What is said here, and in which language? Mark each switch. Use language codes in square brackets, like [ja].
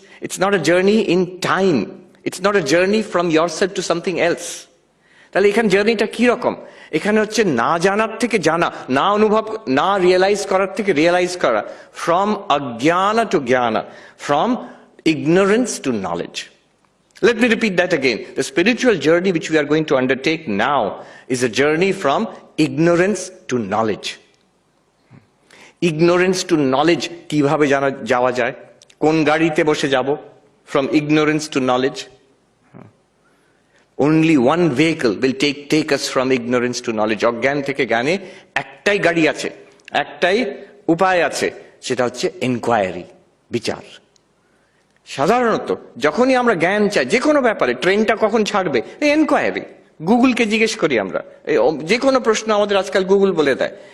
[en] It's not a journey in time. It's not a journey from yourself to something else. [bn] তাহলে এখানে জার্নিটা কি রকম? এখানে হচ্ছে না জানার থেকে জানা, না অনুভব, না রিয়েলাইজ করার থেকে রিয়েলাইজ করা, from অজ্ঞানা two জ্ঞানা, [en] From ignorance to knowledge. Let me repeat that again. The spiritual journey which we are going to undertake now is a journey from ignorance to knowledge. Ignorance to knowledge [bn] কিভাবে যাওয়া যায়? কোন গাড়িতে বসে যাব? [en] From ignorance to knowledge. Only one vehicle will take us from ignorance to knowledge. [bn] অজ্ঞান থেকে জ্ঞানে একটাই গাড়ি আছে, একটাই উপায় আছে, সেটা হচ্ছে এনকোয়ারি, বিচার। সাধারণত যখনই আমরা জ্ঞান চাই যে কোনো ব্যাপারে, ট্রেনটা কখন ছাড়বে, এই এনকোয়ারি। গুগলকে জিজ্ঞেস করি আমরা, যে কোনো প্রশ্ন আমাদের আজকাল গুগল বলে দেয়।